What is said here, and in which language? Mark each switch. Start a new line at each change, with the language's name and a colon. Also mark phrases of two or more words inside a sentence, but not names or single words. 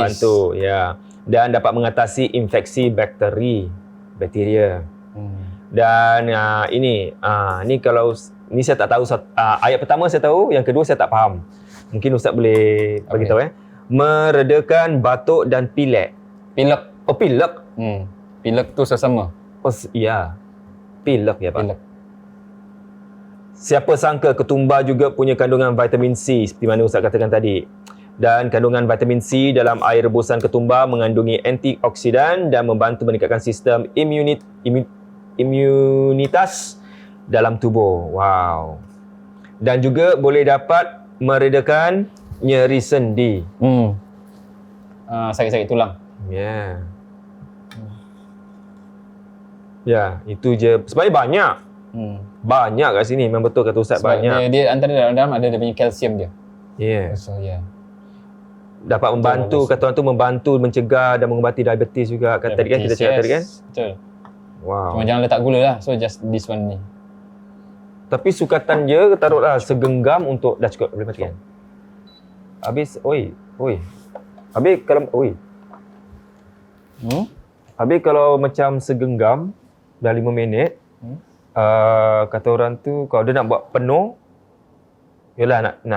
Malay: Membantu, ya. Dan dapat mengatasi infeksi bakteria. Dan ini kalau ni saya tak tahu, ayat pertama saya tahu, yang kedua saya tak faham. Mungkin Ustaz boleh bagi tahu Meredakan batuk dan pilek. Pilek. Pilek. Pilek tu sesama. Ya. Pilek ya Pak. Pilek. Siapa sangka ketumbar juga punya kandungan vitamin C seperti mana Ustaz katakan tadi. Dan kandungan vitamin C dalam air rebusan ketumbar mengandungi antioksidan dan membantu meningkatkan sistem imunitas dalam tubuh. Wow. Dan juga boleh dapat meredakan nyeri sendi. Sakit-sakit tulang. Ya. Ya, itu je. Sebenarnya banyak. Banyak kat sini. Memang betul kata Ustaz, Sebab banyak. Dia antara dalam ada dia punya kalsium dia. Ya. So Dapat membantu, kata orang tu membantu mencegah dan mengubati diabetes juga. Tadi kan kita cakap tadi kan? Betul. Wow. Cuma jangan letak gula lah.
English: So just this one
Malay: ni. Tapi sukatan je taruhlah segenggam untuk dah cukup, boleh matikan. Habis, Habis kalau Habis kalau macam segenggam dah 5 minit, kata orang tu kalau dia nak buat penuh, yalah nak